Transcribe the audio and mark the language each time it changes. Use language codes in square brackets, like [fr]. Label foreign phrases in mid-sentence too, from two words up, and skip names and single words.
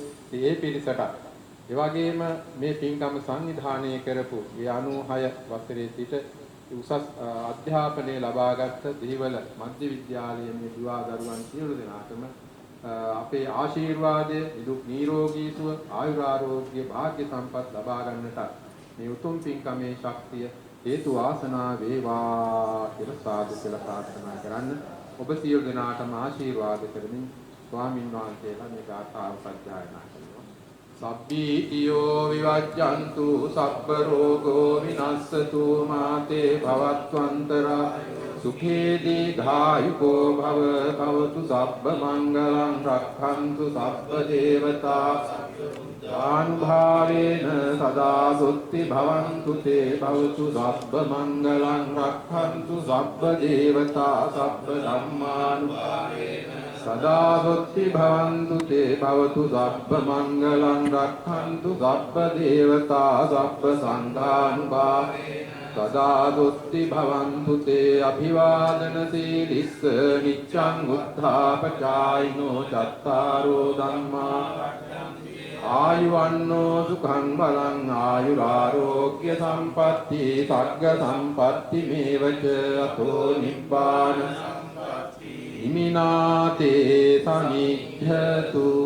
[si] ඉතින් ඒ පිරිසට ඒ වගේම මේ පින්කම සංවිධානය කරපු ඒ 96 වසරේ සිට උසස් අධ්‍යාපනය ලබාගත් දේවල මධ්‍ය විද්‍යාලයේ මේ දුවා දරුවන් සියලු දෙනාටම අපේ ආශිර්වාදය නිදුක් නිරෝගී සුව ආයුරාෝග්‍ය භාග්‍ය සම්පත් ලබා ගන්නට මේ උතුම් පින්කමේ ශක්තිය හේතු වාසනා වේවා කියලා සාදු කියලා ප්‍රාර්ථනා කරන්න. ඔබ සියලු දෙනාටම ආශිර්වාද කරමින් ස්වාමින් වහන්සේලා මේ ගාථාව සජ්ජායනා කරනවා. [pi] සබ්බීතියෝ විවජ්ජන්තු සබ්බ රෝගෝ විනස්සතු මාතේ භවත්වන්තරා සුඛේ දීඝායුකෝ භව භවතු සබ්බ මංගලං රක්ඛන්තු සබ්බ දේවතා ආනුභාවේන සදා සුත්ති භවන්තු තේ භවතු සබ්බ මංගලං රක්ඛන්තු සබ්බ දේවතා සබ්බ ධම්මානුභාවේන සදා සුත්ති භවන්තු තේ භවතු සබ්බ මංගලං රක්ඛන්තු සබ්බ දේවතා සබ්බ සංඝානුභාවේන සදා සුත්ති භවන්තු තේ අභිවාදන සීලිස්ස නිච්ඡං උත්ථාපචායිනෝ චත්තාරෝ ධම්මා ආයුවන්නෝ සුඛං බලං ආයුරාෝග්‍ය සම්පatti සග්ග සම්පatti මේවච අතෝ නිබ්බාන සම්පatti ඉමිනාතේ සමිච්ඡතු.